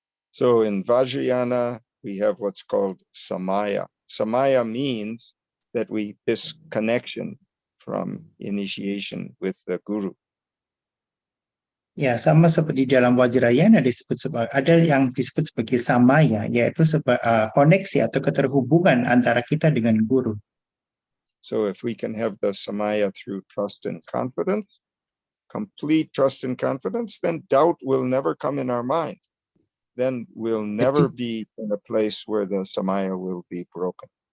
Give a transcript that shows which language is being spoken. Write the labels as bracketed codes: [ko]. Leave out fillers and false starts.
[en] So in Vajrayana, we have what's called samaya. Samaya means that this connection from initiation with the guru. [id] Ya, sama seperti dalam Vajrayana ada yang disebut sebagai samaya, yaitu koneksi atau keterhubungan antara kita dengan guru. [en] So if we can have the samaya through trust and confidence, complete trust and confidence, then doubt will never come in our mind. Then we'll never be in a place where the samaya will be broken.